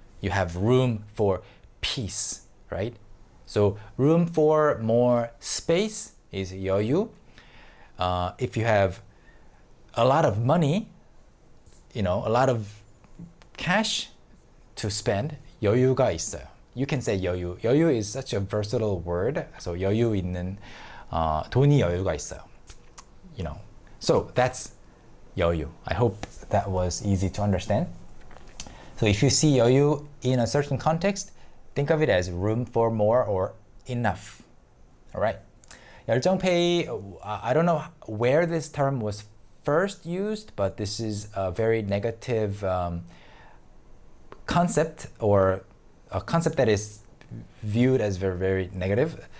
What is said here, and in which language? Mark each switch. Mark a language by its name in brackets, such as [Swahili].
[English] You have room for peace, right? So room for more space is 여유. If you have a lot of money, a lot of cash to spend, [Korean] 여유가 있어요. [English] You can say 여유. 여유 is such a versatile word. [Korean] So 여유 있는 돈이 여유가 있어요. [English] So that's 여유. I hope that was easy to understand. So if you see 여유 in a certain context, think of it as room for more or enough. All right. 열정페이, I don't know where this term was first used, but this is a very negative concept, or a concept that is viewed as very, very negative.